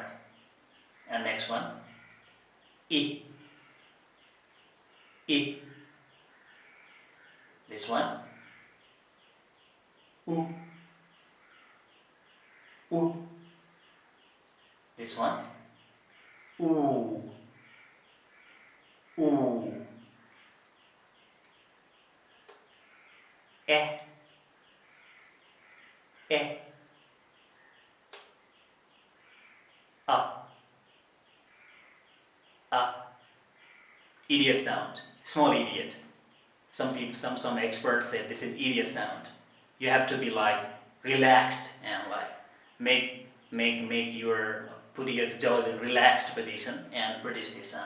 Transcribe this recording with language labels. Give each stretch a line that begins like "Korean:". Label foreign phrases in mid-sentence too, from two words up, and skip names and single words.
English: And next one, E. E. This one, U. U. This one, U. U. E. E. Idiot sound, small idiot. Some experts say this is idiot sound. You have to be relaxed and put your jaws in relaxed position and produce this sound.